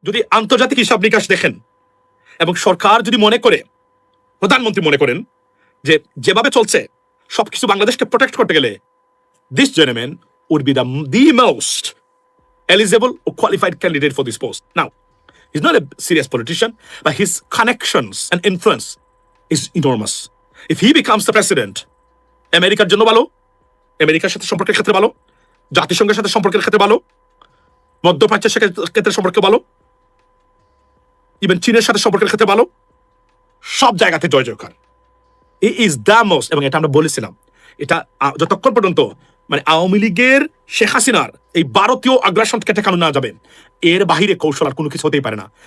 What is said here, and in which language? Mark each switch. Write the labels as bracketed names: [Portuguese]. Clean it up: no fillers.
[Bangla] যদি আন্তর্জাতিক হিসাব নিকাশ দেখেন এবং সরকার যদি মনে করে, প্রধানমন্ত্রী মনে করেন যে যেভাবে চলছে সবকিছু বাংলাদেশকে প্রোটেক্ট করতে গেলে, [English] this gentleman would be the most eligible or qualified candidate for this post. Now, he's not a serious politician, but his connections and influence is enormous. If he becomes the president, [Bangla] আমেরিকার জন্য ভালো, আমেরিকার সাথে সম্পর্কের ক্ষেত্রে ভালো, জাতিসংঘের সাথে সম্পর্কের ক্ষেত্রে ভালো, মধ্যপ্রাচ্যের ক্ষেত্রে সম্পর্কে ভালো, ইভেন চীনের সাথে সম্পর্কের ক্ষেত্রে ভালো, সব জায়গাতে জয় জয়কার। [English] ই is the most, [Bangla] এবং এটা আমরা বলেছিলাম, এটা যতক্ষণ পর্যন্ত মানে আওয়ামী লীগের শেখ হাসিনার এই ভারতীয় আগ্রাসনকে ঠেকানো না যাবে, এর বাহিরে কৌশল আর কোনো কিছু হতেই পারে না।